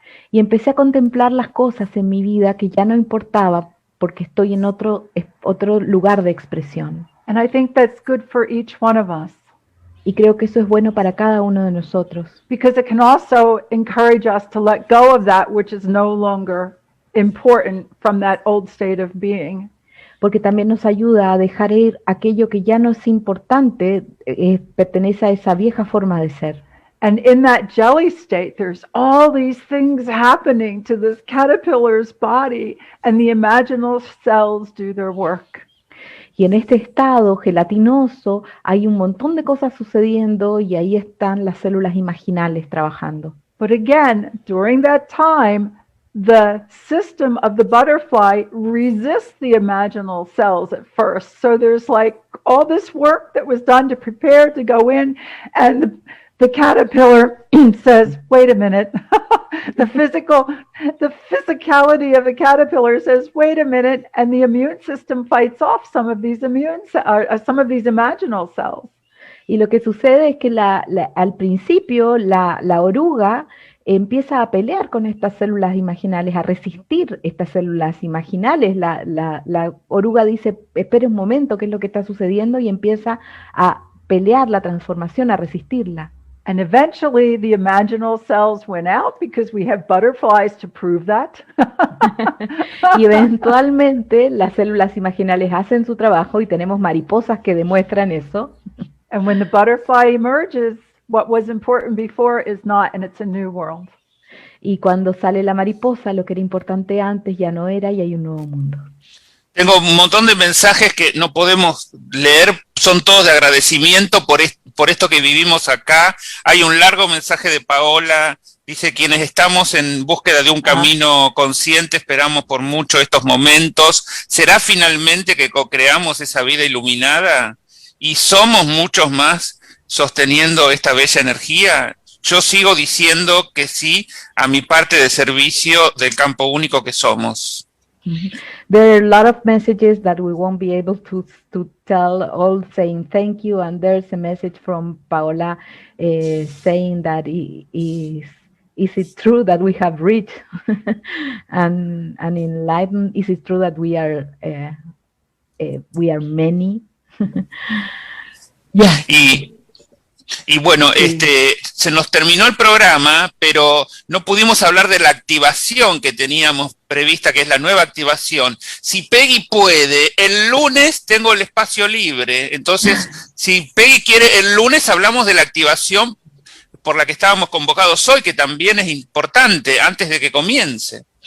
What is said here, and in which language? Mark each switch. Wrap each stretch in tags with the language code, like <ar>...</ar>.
<es>Y empecé a contemplar las cosas en mi vida que ya no importaba porque estoy en otro lugar de expresión.</es> <en>And I think that's good for each one of us.</en> <es>Y creo que eso es bueno para cada uno de nosotros.</es> <en>Because it can also encourage us to let go of that which is no longer important from that old state of being.</en> <es>Porque también nos ayuda a dejar ir aquello que ya no es importante, pertenece a esa vieja forma de ser.</es> <en>And in that jelly state, there's all these things happening to this caterpillar's body, and the imaginal cells do their work.</en> <es>Y en este estado gelatinoso hay un montón de cosas sucediendo y ahí están las células imaginales trabajando.</es> <en>But again, during that time, the system of the butterfly resists the imaginal cells at first. So there's like all this work that was done to prepare to go in, and the caterpillar says, wait a minute. The physicality of the caterpillar says, wait a minute, and the immune system fights off some of these imaginal cells.</en> <es>Y lo que sucede es que al principio la oruga empieza a pelear con estas células imaginales, a resistir estas células imaginales. La oruga dice, espere un momento, ¿qué es lo que está sucediendo? Y empieza a pelear la transformación, a resistirla.</es> <en>And eventually the imaginal cells went out because we have butterflies to prove that.</en> <es>Y eventualmente las células imaginales hacen su trabajo y tenemos mariposas que demuestran eso.</es> <en>And when the butterfly emerges, what was important before is not, and it's a new world.</en> <es>Y cuando sale la mariposa, lo que era importante antes ya no era y hay un nuevo mundo. Tengo un montón de mensajes que no podemos leer, son todos de agradecimiento por esto que vivimos acá. Hay un largo mensaje de Paola, dice, quienes estamos en búsqueda de un camino consciente, esperamos por mucho estos momentos. ¿Será finalmente que co-creamos esa vida iluminada? ¿Y somos muchos más sosteniendo esta bella energía? Yo sigo diciendo que sí a mi parte de servicio del campo único que somos.</es> <en>There are a lot of messages that we won't be able to tell, all saying thank you, and there's a message from Paola saying that is it true that we have reached and enlightened? Is it true that we are many? Yeah.</en> <es>Y bueno, se nos terminó el programa, pero no pudimos hablar de la activación que teníamos prevista, que es la nueva activación. Si Peggy puede, el lunes tengo el espacio libre. Entonces, si Peggy quiere, el lunes hablamos de la activación por la que estábamos convocados hoy, que también es importante, antes de que comience.</es>